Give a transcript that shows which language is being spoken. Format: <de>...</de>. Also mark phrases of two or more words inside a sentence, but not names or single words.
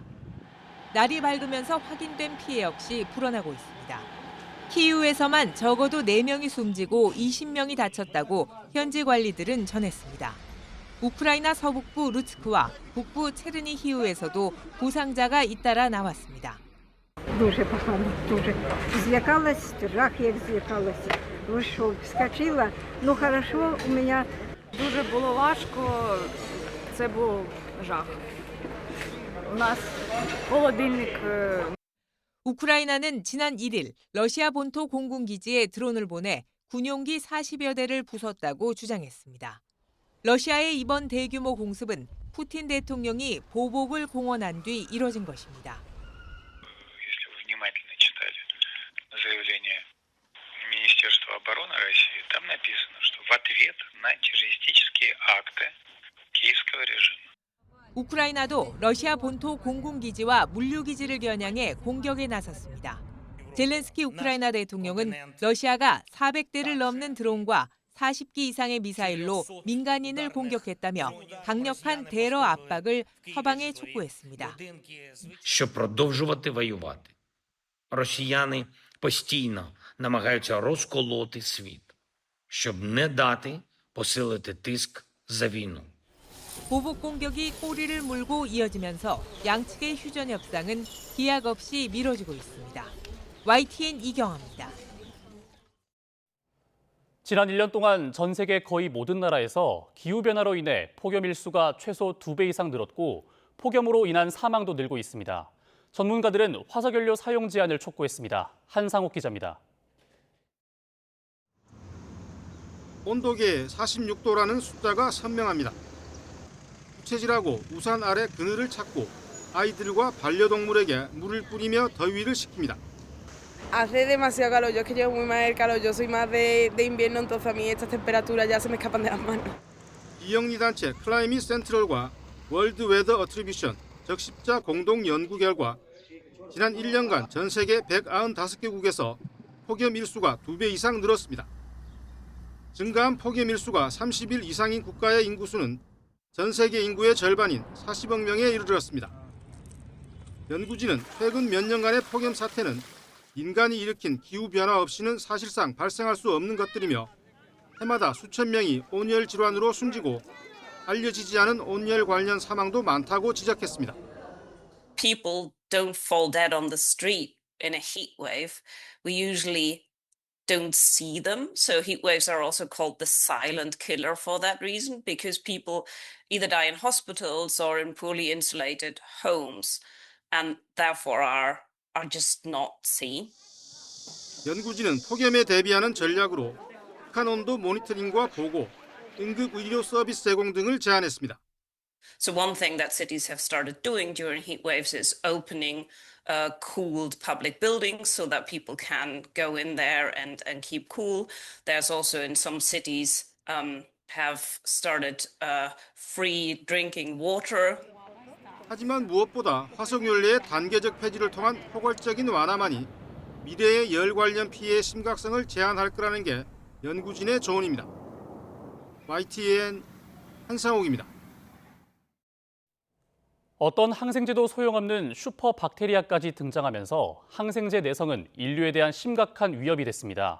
<ko>날이 밝으면서 확인된 피해 역시 불어나고 있습니다. 키이우에서만 적어도 4명이 숨지고 20명이 다쳤다고 현지 관리들은 전했습니다. 우크라이나 서북부 루츠크와 북부 체르니히우에서도 부상자가 잇따라 나왔습니다.</ko> <uk>Дуже погано, дуже. Злякалась, жах як злякалася. Вийшов, вскочила. Ну, хорошо, у мене дуже було важко. Це був жах. У нас холодильник.</uk> <ko>우크라이나는 지난 1일 러시아 본토 공군기지에 드론을 보내 군용기 40여 대를 부쉈다고 주장했습니다. 러시아의 이번 대규모 공습은 푸틴 대통령이 보복을 공언한 뒤 이뤄진 것입니다.</ko> <ru>Внимательно читали заявление Министерства обороны России, там написано, что в ответ на террористические акты киевского режима.</ru> <ko>우크라이나도 러시아 본토 공군기지와 물류기지를 겨냥해 공격에 나섰습니다. 젤렌스키 우크라이나 대통령은 러시아가 400대를 넘는 드론과 40기 이상의 미사일로 민간인을 공격했다며 강력한 테러 압박을 서방에 촉구했습니다.</ko> <uk>Щоб продовжувати воювати. Росіяни постійно намагаються розколоти світ, щоб не дати посилити тиск за війну.</uk> <ko>보복 공격이 꼬리를 물고 이어지면서 양측의 휴전 협상은 기약 없이 미뤄지고 있습니다. YTN 이경아입니다. 지난 1년 동안 전 세계 거의 모든 나라에서 기후변화로 인해 폭염 일수가 최소 2배 이상 늘었고 폭염으로 인한 사망도 늘고 있습니다. 전문가들은 화석연료 사용 제한을 촉구했습니다. 한상욱 기자입니다. 온도계 46도라는 숫자가 선명합니다. 부채질하고 우산 아래 그늘을 찾고 아이들과 반려동물에게 물을 뿌리며 더위를 식힙니다.</ko> <es>Hace demasiado calor, yo es que llevo muy mal el calor, yo soy más de invierno, entonces a mí estas temperaturas ya se me escapan de las manos.</es> <ko>비영리 단체 클라이밋 센트럴과 월드 웨더 어트리뷰션 적십자 공동 연구 결과 지난 1년간 전 세계 195개국에서 폭염 일수가 2배 이상 늘었습니다. 증가한 폭염 일수가 30일 이상인 국가의 인구수는 전 세계 인구의 절반인 40억 명에 이르렀습니다. 연구진은 최근 몇 년간의 폭염 사태는 인간이 일으킨 기후변화 없이는 사실상 발생할 수 없는 것들이며 해마다 수천 명이 온열 질환으로 숨지고 알려지지 않은 온열 관련 사망도 많다고 지적했습니다.</ko> <en>People don't fall dead on the street in a heat wave. We usually don't see them. So heat waves are also called the silent killer for that reason, because people either die in hospitals or in poorly insulated homes and therefore are just not seen.</en> <ko>연구진은 폭염에 대비하는 전략으로 극한 온도 모니터링과 보고, 응급 의료 서비스 제공 등을 제안했습니다.</ko> <en>So one thing that cities have started doing during heat waves is opening cooled public buildings so that people can go in there and keep cool. There's also in some cities have started free drinking water.</en> <ko>하지만 무엇보다 화석연료의 단계적 폐지를 통한 포괄적인 완화만이 미래의 열 관련 피해의 심각성을 제한할 거라는 게 연구진의 조언입니다. YTN 한상욱입니다. 어떤 항생제도 소용없는 슈퍼박테리아까지 등장하면서 항생제 내성은 인류에 대한 심각한 위협이 됐습니다.</ko>